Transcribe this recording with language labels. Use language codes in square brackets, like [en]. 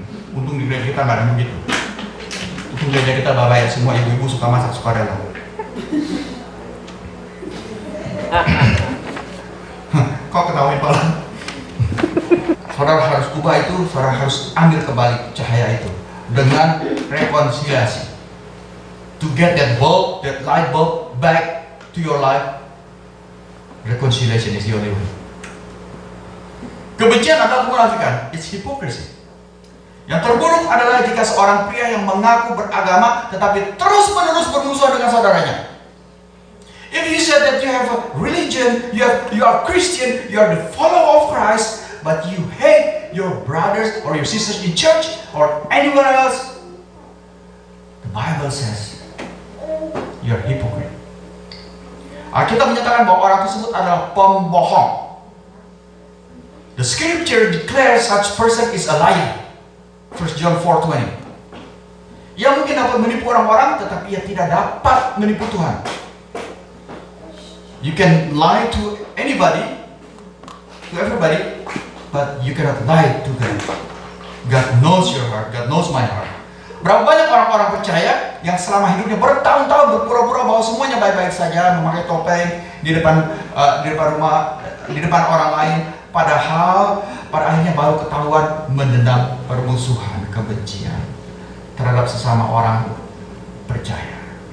[id] Untung di gereja kita nggak ada begitu. Untung gereja kita bayar semua ibu-ibu suka masak suka rela. Kok ketawain Pak? Saudara harus ubah itu, saudara harus ambil kembali cahaya itu dengan rekonsiliasi. [en] To get that bulb, that light bulb back to your life, reconciliation is the only way. [id] Kebencian adalah kemunafikan. [en] It's hypocrisy. [id] Yang terburuk adalah jika seorang pria yang mengaku beragama tetapi terus-menerus bermusuhan dengan saudaranya. [en] If you said that you have a religion, you are Christian, you are the follower of Christ, but you hate your brothers or your sisters in church or anywhere else, the Bible says you are hypocrite. [id] Alkitab menyatakan bahwa orang tersebut adalah pembohong. [en] The scripture declares such person is a liar. 1 John 4:20. [id] Ia mungkin dapat menipu orang-orang, tetapi ia tidak dapat menipu Tuhan. [en] You can lie to anybody, to everybody, but you cannot lie to God. God knows your heart. God knows my heart. [id] Berapa banyak orang-orang percaya yang selama hidupnya bertahun-tahun berpura-pura bahwa semuanya baik-baik saja, memakai topeng di depan rumah, di depan orang lain, padahal pada akhirnya baru ketahuan mendendam permusuhan, kebencian terhadap sesama orang percaya.